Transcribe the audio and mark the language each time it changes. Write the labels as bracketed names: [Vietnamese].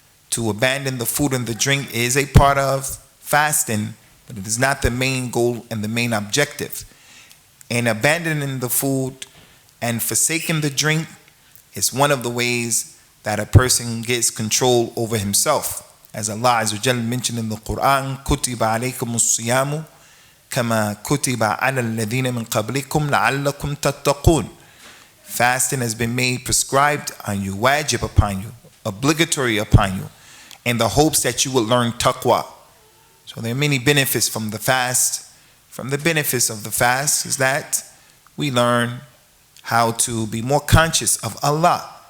[English] To abandon the food and the drink is a part of fasting, but it is not the main goal and the main objective. And abandoning the food and forsaking the drink is one of the ways that a person gets control over himself. As Allah Azza wa Jalla mentioned in the Quran, [Arabic] كُتِبَ عَلَيْكُمُ الصِّيَامُ كَمَا كُتِبَ عَلَى الَّذِينَ مِنْ قَبْلِكُمْ لَعَلَّكُمْ تَتَّقُونَ. [English] Fasting has been made prescribed on you, wajib upon you, obligatory upon you, in the hopes that you will learn taqwa. So there are many benefits from the fast. From the benefits of the fast is that we learn how to be more conscious of Allah.